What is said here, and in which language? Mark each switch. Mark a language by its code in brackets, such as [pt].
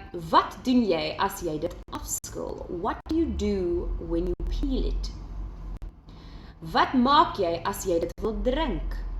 [af] Wat doen jy as jy dit afskil? [en] What do you do when you peel it? [af] Wat maak jy as jy dit wil drink?